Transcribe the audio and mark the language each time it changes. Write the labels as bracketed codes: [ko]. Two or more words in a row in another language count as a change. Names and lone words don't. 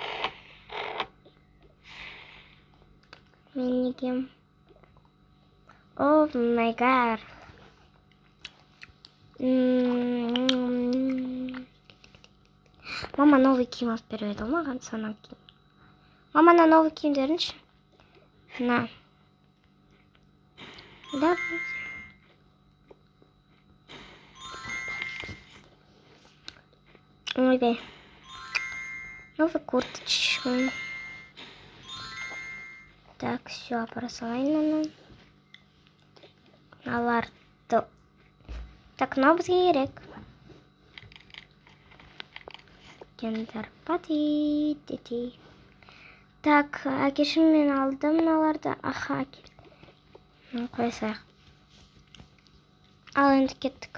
[kk] Мен негем. [en] Oh, my god. [kk] Мама новый киім алып береді, маған сонан кейін. Мама, [ru] на новый [kk] киімдерінші? [ru] На. Да. [kk] Ойбай. [ru] Новый курточка. Так, все, [kk] бросайын. Аларды. Так, мынау бізге керек. [en] Gender party. [kk] Так, әкешім мен алдым мыналарды. Аха, керек. Қойсақ. Ал енді кеттік.